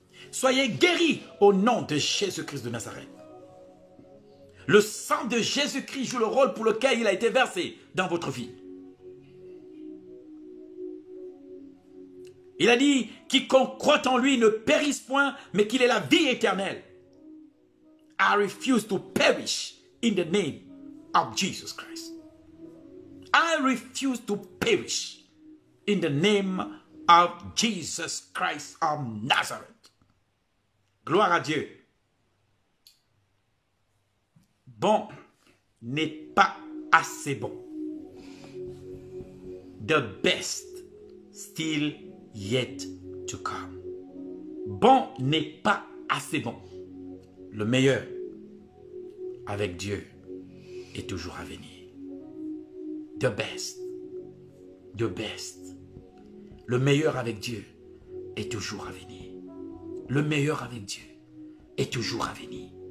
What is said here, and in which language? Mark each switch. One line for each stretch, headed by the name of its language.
French: Soyez guéris au nom de Jésus-Christ de Nazareth. Le sang de Jésus-Christ joue le rôle pour lequel il a été versé dans votre vie. Il a dit, quiconque croit en lui ne périsse point, mais qu'il ait la vie éternelle.
English: I refuse to perish in the name of Jesus Christ. I refuse to perish in the name of Jesus Christ of Nazareth.
French: Gloire à Dieu. Bon n'est pas assez bon.
English: The best still yet to come.
French: Bon n'est pas assez bon. Le meilleur avec Dieu est toujours à venir.
English: The best. The best.
French: Le meilleur avec Dieu est toujours à venir. Le meilleur avec Dieu est toujours à venir.